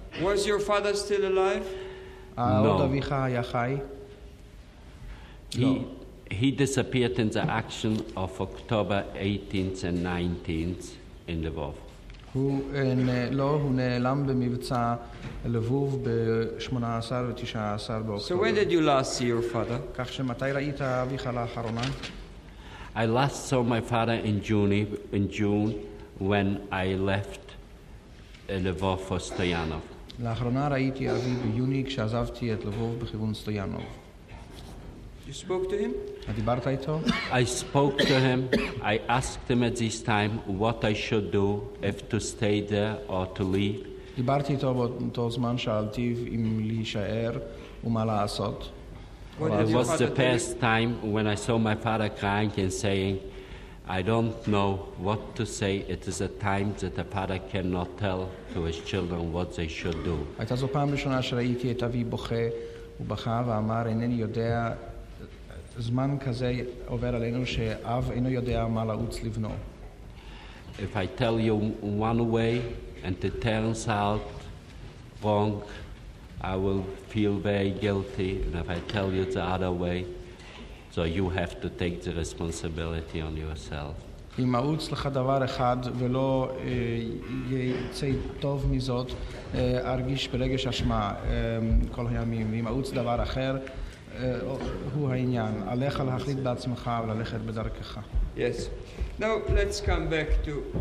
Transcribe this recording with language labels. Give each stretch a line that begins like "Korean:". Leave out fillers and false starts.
English: Was your father still alive?
Hebrew: עוד אביך היה חי?
English: He disappeared in the action of October 18th and 19th in Lvov.
Hebrew: הוא נעלם במבצע לבוב ב-18 ו-19 באוקטובר.
English: So when did you last see your father?
Hebrew: כך שמתי ראית אביך לאחרונה?
English: I last saw my father in June when I left Lvov for Stoyanov.
Hebrew: לאחרונה ראיתי אבי ביוני כשעזבתי את לבוב בכיוון סטויאנוב.
English: You spoke to him?
Hebrew: דיברת איתו?
English: I spoke to him. I asked him at this time what I should do, if to stay there or to leave.
Hebrew: דיברתי איתו באותו זמן, שאלתי אם להישאר ומה לעשות.
English: It was the first time when I saw my father crying and saying, I don't know what to say. It is a time that a father cannot tell to his children what they should do.
Hebrew: הייתה זו פעם ראשונה שראיתי את אבי בוכה ובכה ואמר, אינני יודע, זמן כזה עובר עלינו שאב אינו יודע מה לעוץ לבנו.
English: If I tell you one way and it turns out wrong, I will feel very guilty, and if I tell you the other way, so you have to take the responsibility on yourself.
Hebrew: אם מעוץ לך דבר אחד ולא יצא טוב מזאת, ארגיש ברגש אשמה כל הימים. אם מעוץ דבר אחר, הוא העניין. עליך להחליט בעצמך וללכת בדרכך. Yes. Now let's come back to